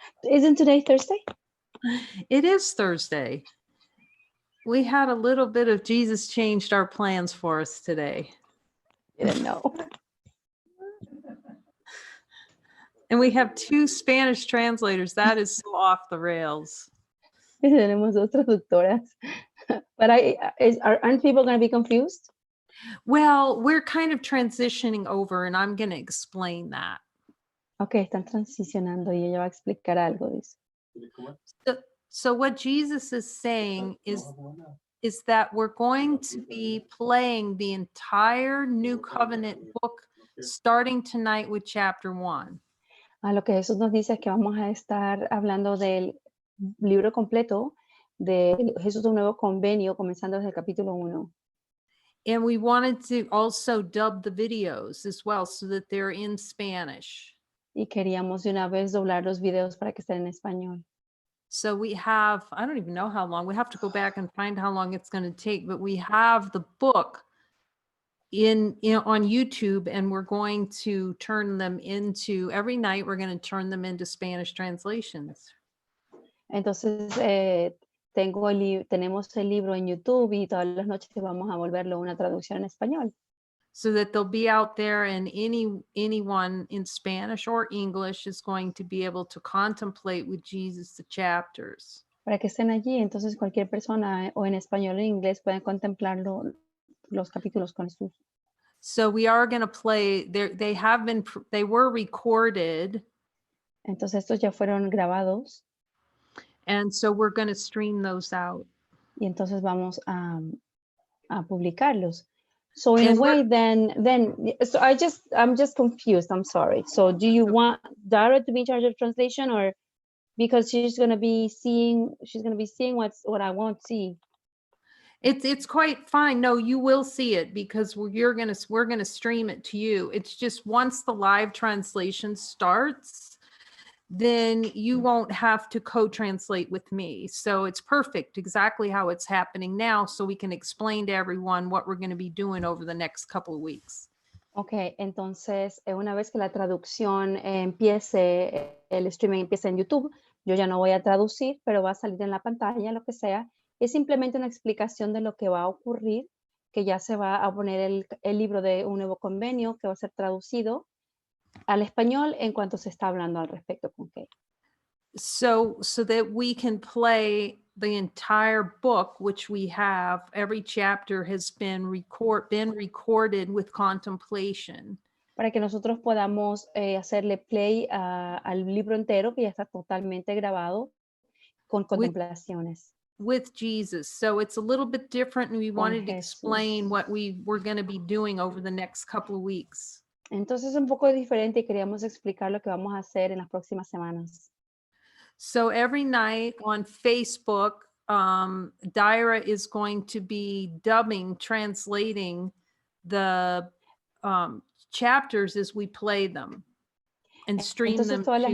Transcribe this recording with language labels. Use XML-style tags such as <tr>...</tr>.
<en>Isn't today Thursday? It is Thursday. We had a little bit of Jesus changed our plans for us today. Didn't know. And we have 2 Spanish translators. That is so off the rails.</en> <es>Tenemos dos traductoras.</es> <en>But aren't people going to be confused? Well, we're kind of transitioning over and I'm going to explain that.</en> <es>Okay, están transicionando y ella va a explicar algo de eso.</es> <en>So what Jesus is saying is that we're going to be playing the entire New Covenant book starting tonight with chapter 1.</en> <es>Lo que Jesús nos dice es que vamos a estar hablando del libro completo de Jesús un nuevo convenio, comenzando desde el capítulo 1.</es> <en>And we wanted to also dub the videos as well so that they're in Spanish.</en> <es>Y queríamos de una vez doblar los videos para que estén en español.</es> <en>So we have, I don't even know how long, we have to go back and find how long it's going to take, but we have the book in on YouTube and we're going to turn them into, every night we're going to turn them into Spanish translations.</en> <es>Entonces, tenemos el libro en YouTube y todas las noches vamos a volverlo una traducción en español.</es> <en>So that they'll be out there and anyone in Spanish or English is going to be able to contemplate with Jesus the chapters.</en> <es>Para que estén allí, entonces cualquier persona o en español o en inglés pueden contemplar los capítulos con Jesús.</es> <en>So we are going to play, they were recorded.</en> <es>Entonces estos ya fueron grabados.</es> <en>And so we're going to stream those out.</en> <es>Y entonces vamos a publicarlos.</es> <en>So in a way, so I'm just confused. I'm sorry. So do you want Dara to be in charge of translation, or because she's going to be seeing what I won't see? It's quite fine. No, you will see it because we're going to stream it to you. It's just once the live translation starts, then you won't have to co-translate with me. So it's perfect, exactly how it's happening now, so we can explain to everyone what we're going to be doing over the next couple of weeks.</en> <es>Okay, entonces una vez que la traducción empiece, el streaming empiece en YouTube, yo ya no voy a traducir, pero va a salir en la pantalla, lo que sea. Es simplemente una explicación de lo que va a ocurrir, que ya se va a poner el libro de un nuevo convenio que va a ser traducido al español en cuanto se está hablando al respecto con Kate.</es> <en>So that we can play the entire book, which we have, every chapter has been recorded with contemplation.</en> <es>Para que nosotros podamos hacerle play al libro entero que ya está totalmente grabado con contemplaciones.</es> <en>With Jesus. So it's a little bit different and we wanted to explain what we were going to be doing over the next couple of weeks.</en> <es>Entonces es un poco diferente y queríamos explicar lo que vamos a hacer en las próximas semanas.</es> <en>So every night on Facebook, Dyra is going to be translating the chapters as we play them and stream them.</en>